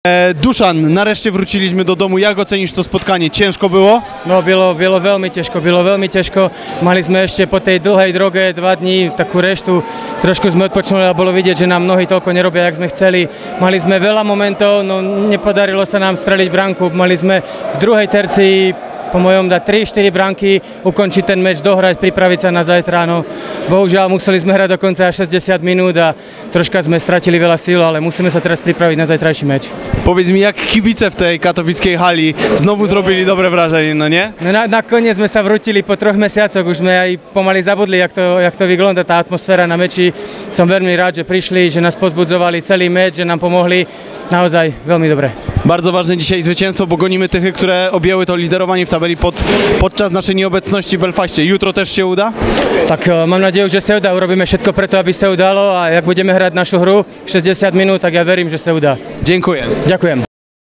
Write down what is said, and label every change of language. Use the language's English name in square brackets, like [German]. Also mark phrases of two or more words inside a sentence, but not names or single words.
[Polish] Dušan, nareszcie wróciliśmy do domu. Jak ocenisz to spotkanie? Ciężko było? [Slovak] No, bylo veľmi ťažko. Mali sme ešte po tej dlhej droge 2 dní takú reštu, trošku sme odpočnuli a bolo vidieť, že nám nohy toľko nerobia, jak sme chceli. Mali sme veľa momentov, no nepodarilo sa nám streliť bránku. Mali sme v druhej tercii po mojom dať 3-4 bránky, ukončiť ten meč, dohrať, pripraviť sa na zajtra. No, bohužiaľ museli sme hrať dokonca až 60 minút a troška sme stratili veľa síl, ale musíme sa teraz pripraviť na zajtrajší meč. [Polish] Powiedz mi, jak kibice w tej katowickiej hali znowu zrobili dobre wrażenie, no nie? [Slovak] No nakoniec sme sa vrútili po 3 mesiacoch, už sme aj pomaly zabudli, jak to vygląda tá atmosféra na meči. Som veľmi rád, že prišli, že nás pozbudzovali celý meč, že nám pomohli. Naozaj veľmi dobre. [Polish] Bardzo ważne dzisiaj zwycięstwo, bo gonimy Tychy, które objęły to liderowanie w tabeli podczas naszej nieobecności w Belfaście. Jutro też się uda? [Slovak] Tak mám nadzieju, že sa udá. Urobíme všetko preto, aby sa udalo a jak budeme hrať našu hru 60 minút, tak ja verím, že sa udá. [Polish] Dziękuję. [Slovak] Ďakujem.